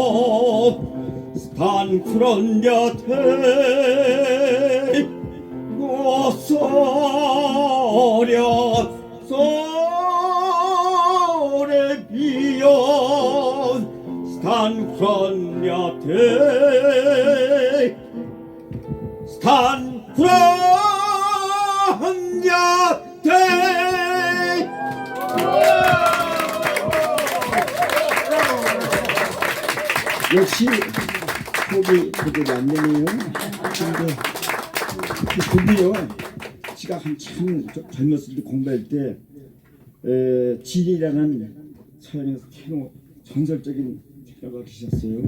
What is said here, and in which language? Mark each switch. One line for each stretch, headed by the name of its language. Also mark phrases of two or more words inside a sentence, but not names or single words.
Neapolitan: stan fronte a te, o sole, sole mio, stan fronte a te, stan fronte a te.
Korean: 역시 곡이 제대로 안 되네요. 근데 그 곡이요. 제가 한참 젊었을 때 공부할 때 진이라는 서양에서 테너 전설적인 테너가 계셨어요.